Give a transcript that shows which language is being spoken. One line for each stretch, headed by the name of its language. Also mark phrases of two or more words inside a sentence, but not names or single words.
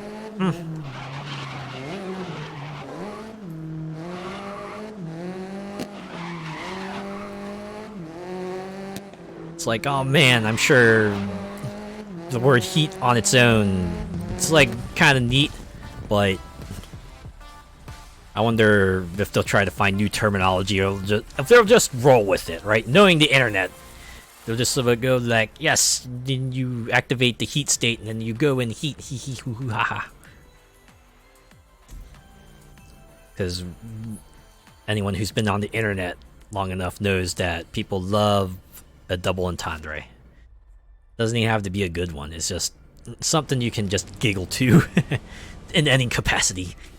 English: It's like, oh man, I'm sure the word heat on its own, it's like kind of neat, but I wonder if they'll try to find new terminology or if they'll just roll with it, right? Knowing the internet, they'll just sort of go like, yes, then you activate the heat state and then you go in heat, hee hee hoo hoo ha ha. Because anyone who's been on the internet long enough knows that people love a double entendre. Doesn't even have to be a good one. It's just something you can just giggle to in any capacity.